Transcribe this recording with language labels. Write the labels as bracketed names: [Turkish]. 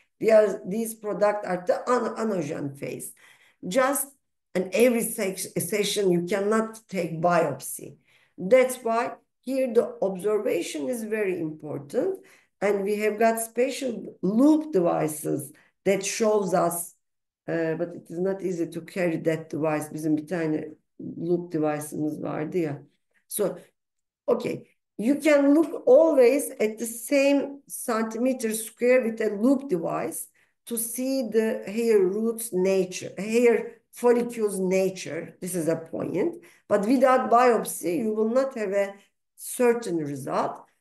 [English] These products are the anagen phase. Just in every session, you cannot take biopsy. That's why here the observation is very important. And we have got special loop devices that shows us, but it is not easy to carry that device. [Turkish] Bizim bir tane loop device'ımız vardı ya. [English] So, okay, you can look always at the same centimeter square with a loop device to see the hair roots nature, hair follicles nature. This is a point. But without biopsy, you will not have a certain result.